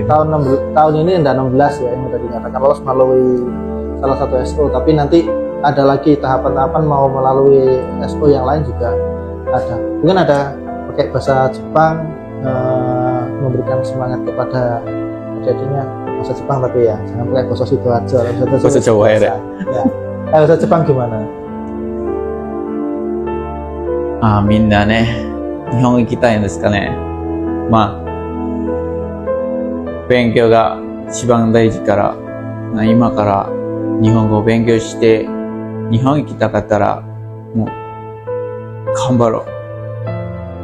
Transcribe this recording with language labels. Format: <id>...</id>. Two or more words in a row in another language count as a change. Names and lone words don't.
<id>Tahun ini udah 16 ya yang udah dinyatakan lolos melalui salah satu SO, tapi nanti ada lagi tahapan-tahapan mau melalui SO yang lain juga ada. Mungkin ada pakai bahasa Jepang, memberikan semangat kepada adik-adiknya bahasa Jepang, tapi ya jangan pakai bahasa Sidoarjo, bahasa Jawa ya. Bahasa Jepang gimana?</id> <ja>みんなね、日本行きたいんですかね。勉強が一番大事から、今から日本語を勉強して、日本行きたかったら、もう、頑張ろう。</ja>